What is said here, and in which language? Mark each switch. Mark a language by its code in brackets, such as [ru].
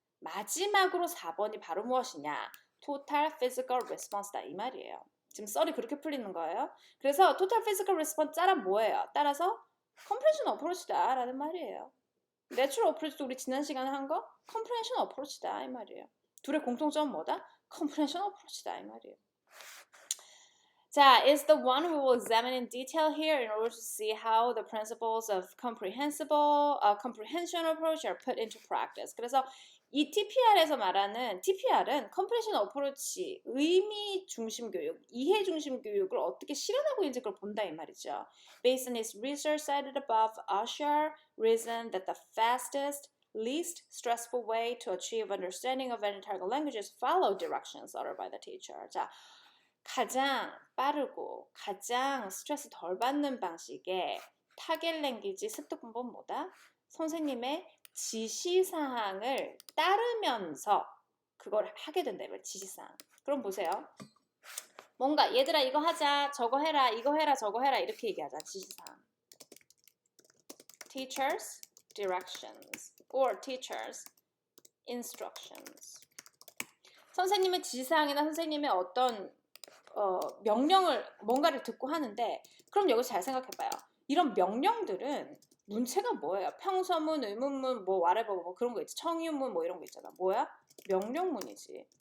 [ko] 마지막으로 4번이 바로 무엇이냐? total physical response다 이 말이에요. 지금 썰이 그렇게 풀리는 거예요. 그래서 total physical response 따라 뭐예요? 따라서 comprehension approach다 라는 말이에요. natural approach도 우리 지난 시간에 한 거 comprehension approach다 이 말이에요. 둘의 공통점은 뭐다? comprehension approach다 이 말이에요. [en] 자, is the one we will examine in detail here in order to see how the principles of comprehension approach are put into practice. [ko] 그래서 이 TPR에서 말하는 TPR은 comprehension approach, 의미 중심 교육, 이해 중심 교육을 어떻게 실현하고 있는지 그걸 본다 이 말이죠. [en] Based on his research cited above, Usher reasoned that the fastest, least stressful way to achieve understanding of any target language is follow directions uttered by the teacher. [ko] 자, 가장 빠르고 가장 스트레스 덜 받는 방식의 타겟 랭귀지 습득 방법은 뭐다? 선생님의 지시사항을 따르면서 그걸 하게 된다. 지시사항. 그럼 보세요. 뭔가 얘들아 이거 하자, 저거 해라, 이거 해라, 저거 해라 이렇게 얘기하자. 지시사항. [en] Teachers directions or teachers instructions. [ko] 선생님의 지시사항이나 선생님의 어떤 명령을 뭔가를 듣고 하는데 그럼 여기서 잘 생각해봐요. 이런 명령들은 문체가 뭐예요? 평서문, 의문문, 뭐 whatever 뭐 그런 거 있지. 청유문 뭐 이런 거 있잖아. 뭐야? 명령문이지.